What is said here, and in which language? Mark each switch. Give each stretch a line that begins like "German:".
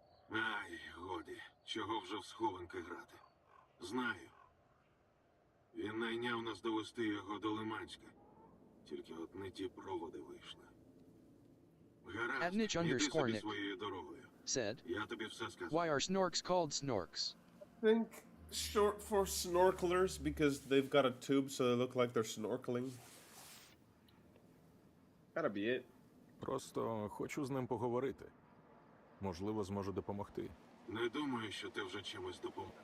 Ukrainian: Ай, годі, чого вже в схованки грати. Знаю. Він найняв нас довести його до Лиманська. Тільки от не ті проводи вийшли. Гаразд,
English: Adnich
Ukrainian: іди собі _ своєю дорогою.
English: said,
Ukrainian: Я тобі все сказав.
English: why are snorks called snorks? I think short for snorkelers because they've got a tube so they look like they're snorkeling. Gotta be it.
Ukrainian: Просто хочу з ним поговорити. Можливо, зможу допомогти. Не думаю, що ти вже чимось допомог.